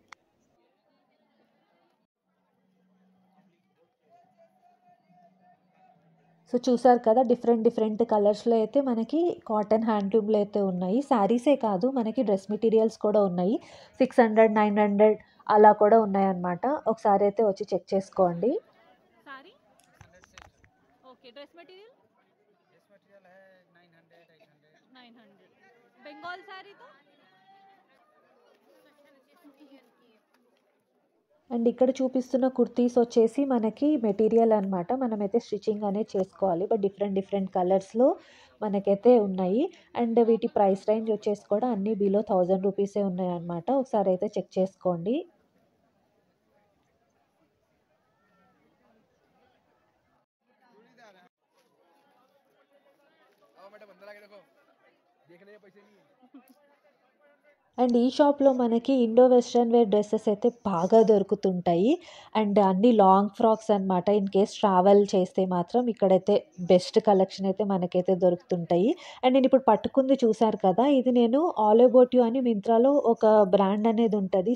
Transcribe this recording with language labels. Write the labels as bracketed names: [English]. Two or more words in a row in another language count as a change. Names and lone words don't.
[Telugu] సో చూసారు కదా [English] different colours [Telugu] అయితే మనకి [English] cotton handloom [Telugu] అయితే ఉన్నాయి. శారీసే కాదు మనకి [English] dress materials [Telugu] కూడా ఉన్నాయి. 600, 900 అలా కూడా ఉన్నాయన్నమాట. ఒకసారి అయితే వచ్చి చెక్ చేసుకోండి. [Hindi] साड़ी ओके। [English] dress material dress material [Hindi] है 900 800 900। बंगाल साड़ी तो [Telugu] అండ్ ఇక్కడ చూపిస్తున్న కుర్తీస్ వచ్చేసి మనకి మెటీరియల్ అనమాట. మనమైతే స్టిచ్చింగ్ అనేది చేసుకోవాలి. [English] but different colours [Telugu] మనకైతే ఉన్నాయి. అండ్ వీటి [English] price range [Telugu] వచ్చేసి కూడా అన్నీ [English] below 1000 rupees [Telugu] ఉన్నాయన్నమాట. ఒకసారి అయితే చెక్ చేసుకోండి. [Hindi] चूड़ीदार है आओ मैडम अंदर आके देखो देखने के पैसे नहीं है [Telugu] అండ్ ఈ షాప్‌లో మనకి [English] Indo western wear dresses [Telugu] అయితే బాగా దొరుకుతుంటాయి. అండ్ అన్నీ [English] long frocks [Telugu] అనమాట. [English] in case travel [Telugu] చేస్తే మాత్రం ఇక్కడైతే [English] best collection [Telugu] అయితే మనకైతే దొరుకుతుంటాయి. అండ్ నేను ఇప్పుడు పట్టుకుంది చూసారు కదా! ఇది నేను ఆల్ అబౌట్ యూ అని మింత్రాలో ఒక బ్రాండ్ అనేది ఉంటది.